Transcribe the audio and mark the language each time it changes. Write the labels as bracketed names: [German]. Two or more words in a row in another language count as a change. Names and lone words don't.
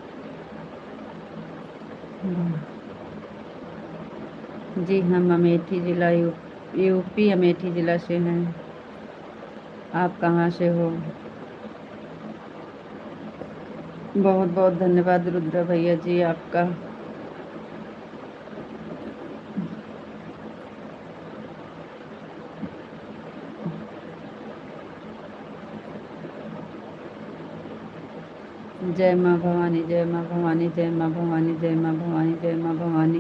[Hindi] जी हम अमेठी ज़िला यूपी अमेठी ज़िला से हैं। आप कहाँ से हो। बहुत बहुत धन्यवाद रुद्र भैया जी आपका। जय माँ भवानी, जय माँ भवानी, जय माँ भवानी, जय माँ भवानी, जय माँ भवानी।